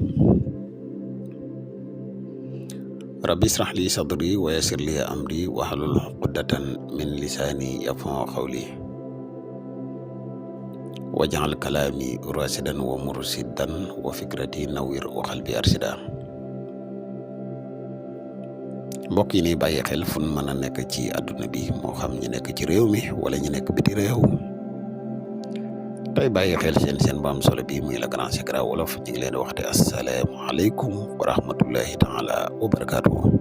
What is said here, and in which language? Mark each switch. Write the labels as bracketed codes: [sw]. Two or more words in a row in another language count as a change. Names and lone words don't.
[ar] رب اشرح لي صدري ويسر لي أمري واحلل عقدة من لساني يفقهوا قولي واجعل كلامي راشدا ومرشدا وفكرتي نوير وقلبي أرشدا. [wo] mbokk yi ni bàyyi xel fu mën a nekk ci àdduna bi moo xam ñu nekk ci réew mi wala ñu nekk biti réew tey bàyyi xel seen bu am solo bi muy [fr] le grand secret [wo] wolof ñu ngi leen di waxte [ar] السلام عليكم ورحمة الله تعالى وبركاته.